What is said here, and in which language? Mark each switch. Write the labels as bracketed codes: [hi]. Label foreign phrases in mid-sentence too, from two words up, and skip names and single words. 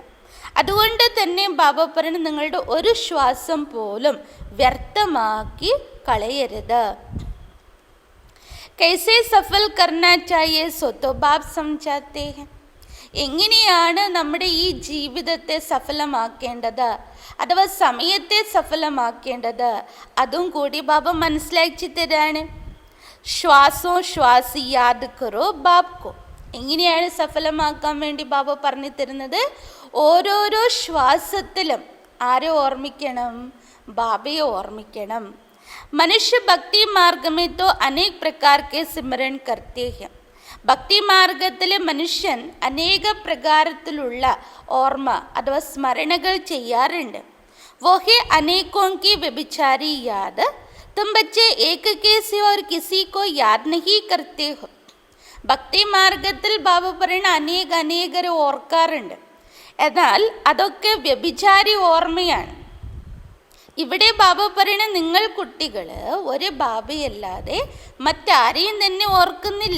[ml] അതുകൊണ്ട് തന്നെ ബാബ പറയുന്നത് നിങ്ങളുടെ ഒരു ശ്വാസം പോലും വ്യർത്ഥമാക്കി കളയരുത്. [hi] कैसे सफल करना चाहिए सो तो बाप समझाते हैं. [ml] എങ്ങനെയാണ് നമ്മുടെ ഈ ജീവിതത്തെ സഫലമാക്കേണ്ടത് അഥവാ സമയത്തെ സഫലമാക്കേണ്ടത് അതും കൂടി ബാബ മനസ്സിലാക്കി തരാണ്. [hi] श्वासो श्वासी याद करो बापको. [ml] എങ്ങനെയാണ് സഫലമാക്കാൻ വേണ്ടി ബാബ പറഞ്ഞു തരുന്നത്? ഓരോരോ ശ്വാസത്തിലും ആരെ ഓർമ്മിക്കണം? ബാബയെ ഓർമ്മിക്കണം. [hi] मनुष्य भक्ति मार्ग में तो अनेक प्रकार के सिमरन करते हैं. [ml] ഭക്തി മാർഗത്തിൽ മനുഷ്യൻ അനേക പ്രകാരത്തിലുള്ള ഓർമ്മ അഥവാ സ്മരണകൾ ചെയ്യാറുണ്ട്. [hi] वो है अनेकों की व्यभिचारी याद. तुम बच्चे एक के सिवा और किसी को याद नहीं करते हो. [ml] ഭക്തി മാർഗത്തിൽ ബാബ പറയുന്ന അനേകരെ ഓർക്കാറുണ്ട്. എന്നാൽ അതൊക്കെ വ്യഭിചാരി ഓർമ്മയാണ്. ഇവിടെ ബാബ പറയുന്ന നിങ്ങൾ കുട്ടികൾ ഒരു ബാബയല്ലാതെ മറ്റാരെയും തന്നെ ഓർക്കുന്നില്ല.